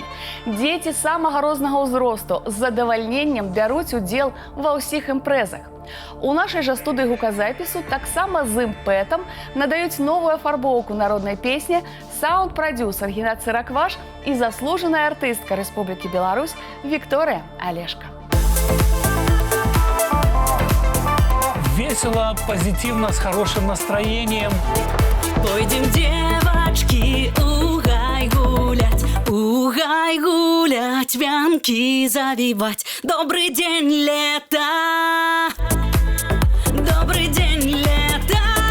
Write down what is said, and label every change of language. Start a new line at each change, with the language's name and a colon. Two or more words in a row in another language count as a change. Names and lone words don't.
Belarusian: Дзеці самага рознага ўзросту з задавальненнем бяруць удзел ва ўсіх імпрэзах. У нашай жа студыі гуказапісу таксама з імпэтам надаюць новую афарбоўку народнай песні саунд-прадюсер Геннадзь Цыракваш і заслужаная артыстка Рэспублікі Беларусь Вікторыя Алешка.
Russian: Весело, позитивно, с хорошим настроением. Пойдем, девочки, угай гулять, вянки завивать. Добрый день, лето! Добрый день, лето!